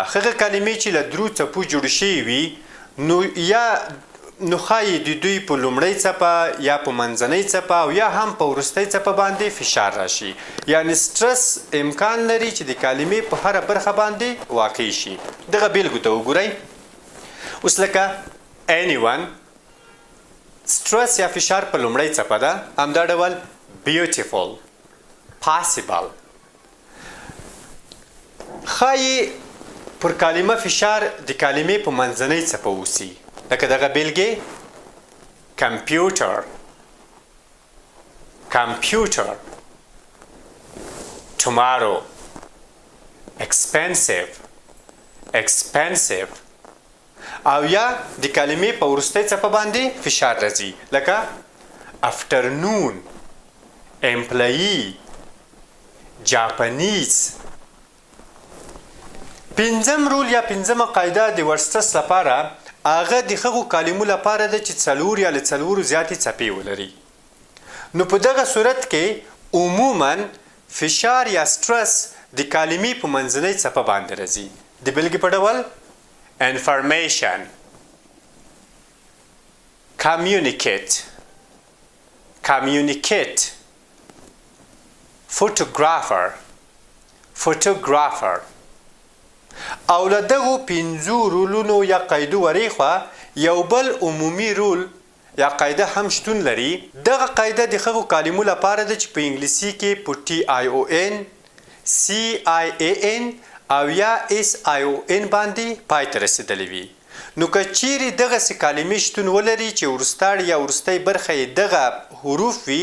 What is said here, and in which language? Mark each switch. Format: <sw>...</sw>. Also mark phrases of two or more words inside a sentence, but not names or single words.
<ps>هغه کلمې چې له 3 څپو جوړې شوي وي نو ښایي د دوی په لومړۍ څپه یا په منځنۍ څپه او یا هم په وروستۍ څپه باندې فشار راشي. یعنی سټرس امکان لري چې د کلمې په هره برخه باندې واقع شي. دغه بیلګو ته وګورئ. اوس لکه anyone، سټرس یا فشار په لومړۍ څپه ده. همدا ډول</ps> <en>beautiful، possible.</en> <ps>ښایي پر کلمه فشار د کلمې په منځنۍ څپه اوسي. لکه دغه بیلګې</ps> <en>computer computer tomorrow expensive expensive</en> <ps>او یا د کلمې په وروستۍ څپه باندې فشار راځي لکه</ps> <en>afternoon employee Japanese</en> <ps>پنځم رول یا پنځمه قاعده د ورسټس لپاره هغه د هغو کلمو لپاره ده چې څلور یا له څلورو زیاتې څپې ولري نو په دغه صورت کې عموما فشار یا سټرس د کلمې په منځنۍ څپه باندې راځي د بېلګې په ډول information</ps> <en>communicate communicate photographer photographer</en> <ps>او له دغو پنځو رولونو یا قاعدو ورېخوا یو بل عمومي رول یا قاعده هم شتون لري دغه قاعده د هغو کلمو لپاره ده چې په انګلیسي کې په TION CIAN او یا SION باندې پای ته رسېدلی وي نو که چیرې دغسې کلمې شتون ولري چې وروستاړ یا وروستی برخه یې دغه حروف وي</ps>